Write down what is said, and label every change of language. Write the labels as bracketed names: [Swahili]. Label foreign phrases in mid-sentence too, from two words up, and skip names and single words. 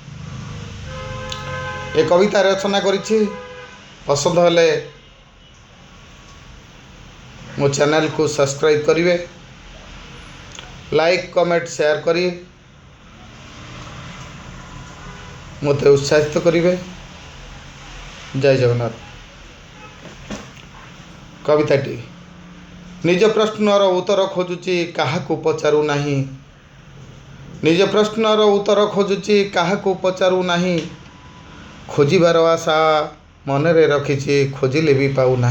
[Odia] ଏ କବିତା ରଚନା କରିଛି। ପସନ୍ଦ ହେଲେ ମୋ ଚ୍ୟାନେଲ କୋ ସବସ୍କ୍ରାଇବ କରିବେ, [English] like comment share [Odia] କରି ମତେ ଉତ୍ସାହିତ କରିବେ। ଜୟ ଜଗନ୍ନାଥ। କବିତାଟି ନିଜ ପ୍ରଶ୍ନର ଉତ୍ତର ଖୋଜୁଛି କାହାକୁ ପଚାରୁ ନାହିଁ। ନିଜ ପ୍ରଶ୍ନର ଉତ୍ତର ଖୋଜୁଛି କାହାକୁ ପଚାରୁ ନାହିଁ। ଖୋଜିବାର ଆଶା ମନରେ ରଖିଛି ଖୋଜିଲେ ଭି ପାଉ ନାହିଁ।